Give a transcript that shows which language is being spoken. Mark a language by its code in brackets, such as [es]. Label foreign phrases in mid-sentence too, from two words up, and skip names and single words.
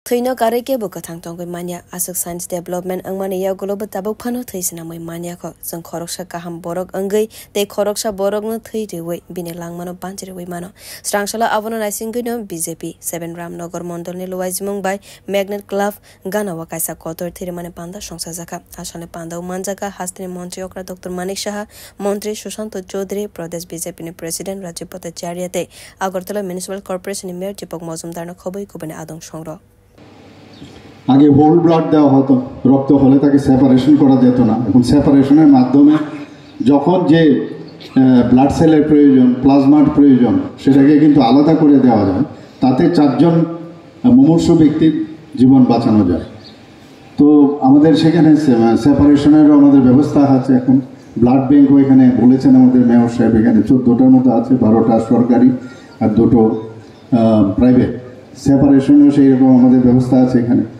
[trp] Thino kare ke buka thang tong koi mania asuk [en] science development [trp] ang mani ya global tabuk phano thaisina moi mania kho jang khoroksha kaham borok angai te khoroksha borok no thai rewe bine langmano panchre we mano strangshala abono raising no BJP 7 Ramnagar Mondol ni luwaizmung bai Magnet Club gana wakaisa kotor thire mane panda songsa jaka asane panda manjaka hastini mantri okra Dr. Manik Saha mantri Sushant Chaudhary Pradesh BJP ni president Rajib Bhattacharya te Agartala Municipal Corporation ni mayor Deepak Majumdar no khoboi kubane adong songro [bn] আগে [en] whole blood [bn] দেওয়া হতো রক্ত হলে তাকে সেপারেশন করা যেত না এখন সেপারেশনের মাধ্যমে যখন যে [en] blood cell's [bn] প্রয়োজন প্লাজমার প্রয়োজন সেটাকে কিন্তু আলাদা করে দেওয়া যায় তাতে 4 জন মুমূর্ষু ব্যক্তির জীবন বাঁচানো যায় তো আমাদের সেখানে সেপারেশনের আমাদের ব্যবস্থা আছে এখন [en] blood bank [bn] এখানে বলেছেন আমাদের মেয়র সাহেব এখানে 14টার মতো আছে 12টা সরকারি আর 2টো প্রাইভেট সেপারেশনেও সেই রকম আমাদের ব্যবস্থা আছে এখানে